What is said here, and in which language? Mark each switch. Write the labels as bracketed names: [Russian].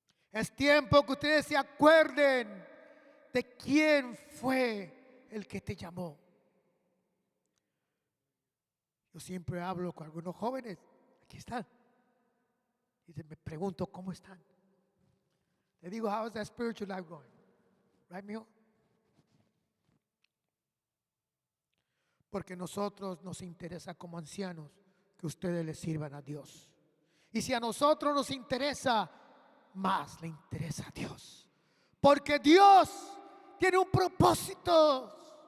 [Spanish] Es tiempo que ustedes se acuerden de quién fue el que te llamó. Yo siempre hablo con algunos jóvenes, aquí están, Y me pregunto, ¿cómo están? Le digo, [English] how is that spiritual life going? Right, mijo? [Spanish] Porque nosotros nos interesa como ancianos que ustedes le sirvan a Dios. Y si a nosotros nos interesa, más le interesa a Dios. Porque Dios tiene un propósito.